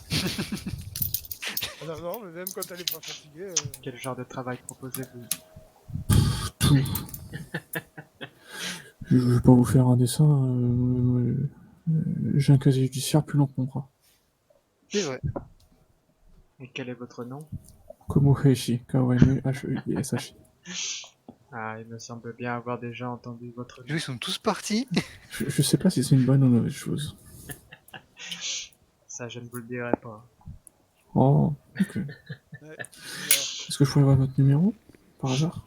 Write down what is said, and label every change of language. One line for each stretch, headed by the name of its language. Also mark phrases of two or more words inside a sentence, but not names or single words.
French: Ah non, mais même quand elle est pas fatiguée. Quel genre de travail proposez-vous? Tout. Je vais pas vous faire un dessin. J'ai un casier judiciaire plus long que mon bras. C'est vrai. Et quel est votre nom? Komuheshi, K-O-M-U-H-E-I-S-H-I. Ah, il me semble bien avoir déjà entendu votre nom. Ils sont tous partis. Je sais pas si c'est une bonne ou une mauvaise chose. Ça, je ne vous le dirai pas. Oh, ok. Ouais, Est-ce que je pourrais avoir votre numéro, par hasard?